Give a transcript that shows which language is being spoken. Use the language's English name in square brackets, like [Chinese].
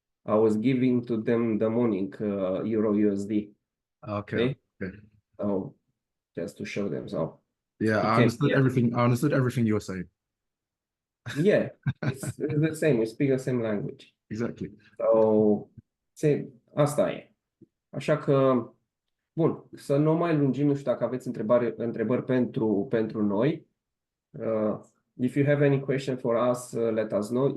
[English] I was giving to them the morning Euro USD. Okay. Okay. So just to show them. So Yeah, you I can understood everything. I understood everything you were saying. yeah, it's the same. We speak the same language. Exactly. [Romanian] So, asta e. Așa că, bun, să nu mai lungim, nu știu dacă aveți întrebări pentru noi. [English] If you have any question for us, let us know.